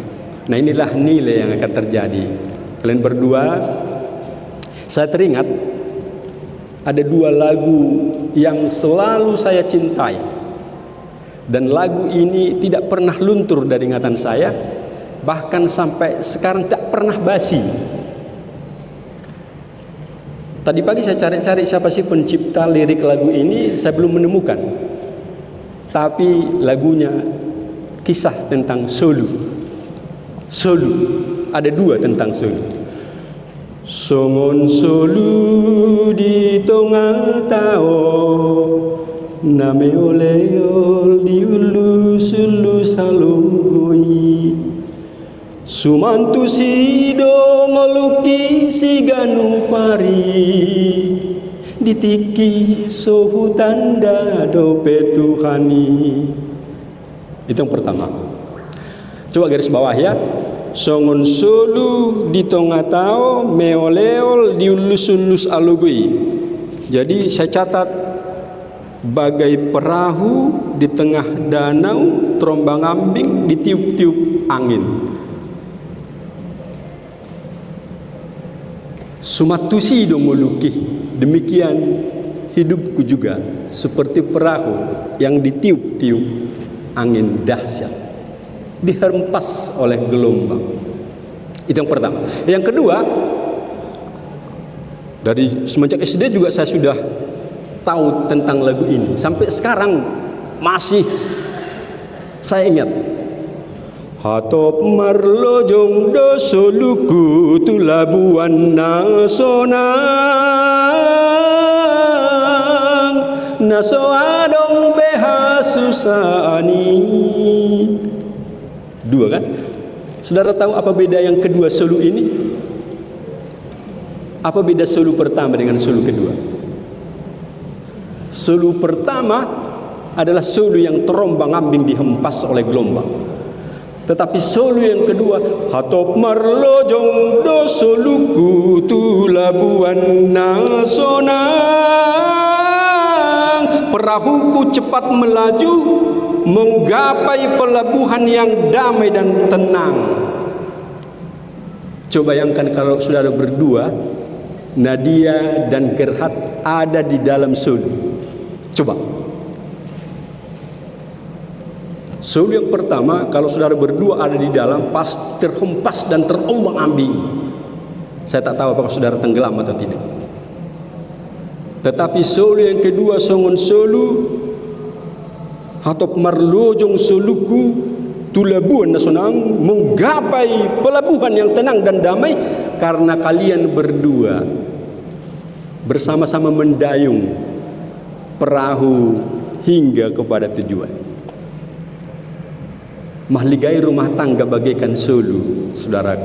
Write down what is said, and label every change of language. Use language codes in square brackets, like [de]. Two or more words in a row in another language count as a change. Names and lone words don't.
[id] Nah inilah nilai yang akan terjadi. Kalian berdua, saya teringat ada dua lagu yang selalu saya cintai, dan lagu ini tidak pernah luntur dari ingatan saya, bahkan sampai sekarang tak pernah basi. Tadi pagi saya cari-cari siapa sih pencipta lirik lagu ini, saya belum menemukan. Tapi lagunya kisah tentang Solu. Solu, ada dua tentang Solu. [bbc] Songon Solu di tengah tao, name oleol di ulu sulu salugui. Sumantu sido ngoluki si ganu pari, ditiki sohu tanda dope Tuhani. [id] Itu yang pertama. Coba garis bawah ya. [bbc] Songon solu di tengah tao meoleol di ulus-ulus alugui. [id] Jadi saya catat, bagai perahu di tengah danau terombang ambing ditiup-tiup angin. [bbc] Sumatusi dongoluki, [id] demikian hidupku juga seperti perahu yang ditiup-tiup angin dahsyat, dihempas oleh gelombang. Itu yang pertama. Yang kedua, dari semenjak SD juga saya sudah tahu tentang lagu ini. Sampai sekarang masih saya ingat. [bbc] Hatop marlojong do soluku tu labuan nasonang naso adong beha susani. [id] Dua kan? Saudara tahu apa beda yang kedua solu ini? Apa beda solu pertama dengan solu kedua? Solu pertama adalah solu yang terombang-ambing dihempas oleh gelombang. Tetapi solu yang kedua, [bbc] hatop marlojong do soluku tu labuan nasonang, [id] perahuku cepat melaju menggapai pelabuhan yang damai dan tenang. Coba bayangkan kalau saudara berdua, Nadia dan Gerhard ada di dalam solu. Coba. Solu yang pertama, kalau saudara berdua ada di dalam, pasti terhempas dan terombang-ambing. Saya tak tahu apakah saudara tenggelam atau tidak. Tetapi solu yang kedua, [bbc] songon solu, hatop marlojong soluku, tulabuan nasonang, [id] menggapai pelabuhan yang tenang dan damai, karena kalian berdua bersama-sama mendayung perahu hingga kepada tujuan. mahligai rumah tangga bagaikan sulu, saudaraku.